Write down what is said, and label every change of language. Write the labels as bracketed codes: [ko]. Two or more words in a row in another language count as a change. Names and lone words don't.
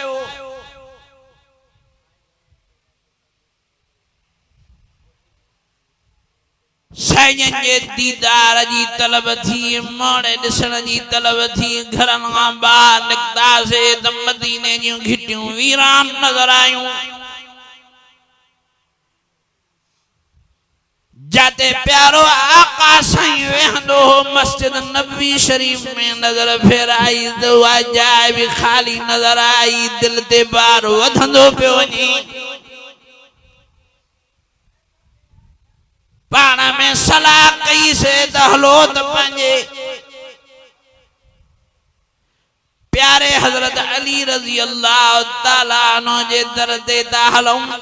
[sd] साईं जे दीदार जी तलब थी, मोड़े ॾिसण जी तलब थी। घरनि खां ॿाहिरि निकितासीं त मदीने जूं घिटियूं वीरान नज़र आयूं। जाते प्यारो आका साईं वेहंदो हो मस्जिद नबवी शरीफ में नजर फेराई तो जाए भी खाली नजर आई। दिल ते बार वधंदो पियो वञे। पाण में सलाह कई से त हलो त पंहिंजे प्यारे हजरत अली [ar] رضي الله تعالى عنه [sd] जे दर ते ता हलूं।